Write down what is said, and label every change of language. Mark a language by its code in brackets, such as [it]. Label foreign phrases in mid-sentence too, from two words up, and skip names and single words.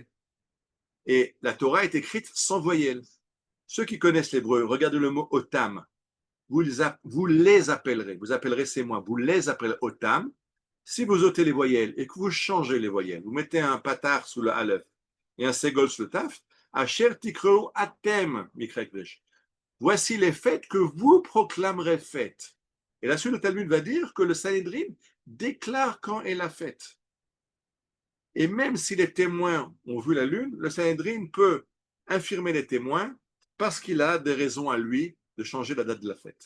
[fr] Et la Torah est écrite sans voyelles. Ceux qui connaissent l'hébreu, regardez le mot Otam. Vous les appellerez, vous appellerez ces mois, vous les appellerez Otam. Si vous ôtez les voyelles et que vous changez les voyelles, vous mettez un patar sous le Aleph et un ségol sous le Taf, [he] אשר תקראו אתם מקראי קודש. [fr] Voici les fêtes que vous proclamerez fêtes. Et la suite, le Talmud va dire que le Sanhédrin déclare quand est la fête. Et même si les témoins ont vu la lune, le Sanhédrin peut infirmer les témoins parce qu'il a des raisons à lui de changer la date de la fête.